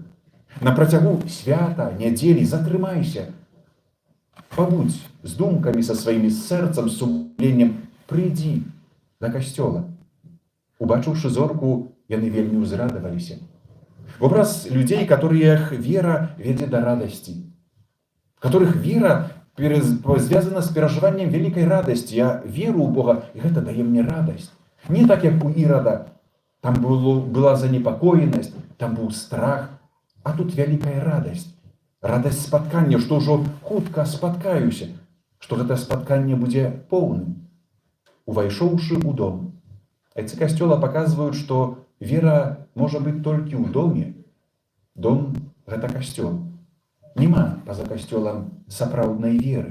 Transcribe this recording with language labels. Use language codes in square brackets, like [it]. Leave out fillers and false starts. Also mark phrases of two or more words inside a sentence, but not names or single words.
[be] На працягу свята, нядзелі затрымайся. Пабудзь з думкамі са сваімі, з сэрцам, з сумленнем, прыйдзі да касцёла. Убачыўшы зорку, яны вельмі ўзрадаваліся. Вобраз людзей, которых вера ведзе да радасці, [ru] которых вера связана с переживанием великой радости. Я веру у Бога, и это дает мне радость. Не так, как у Ирода. Там была занепокоенность, там был страх, а тут великая радость. [be] Радость спаткання, што ўжо хутка спаткаюся, што гэта спатканне будзе поўным. Увайшоўшы ў дом. Айцы касцёла паказваюць, што вера можа быць толькі ў доме. Дом — гэта касцёл. Нема па-за касцёлам сапраўднай веры.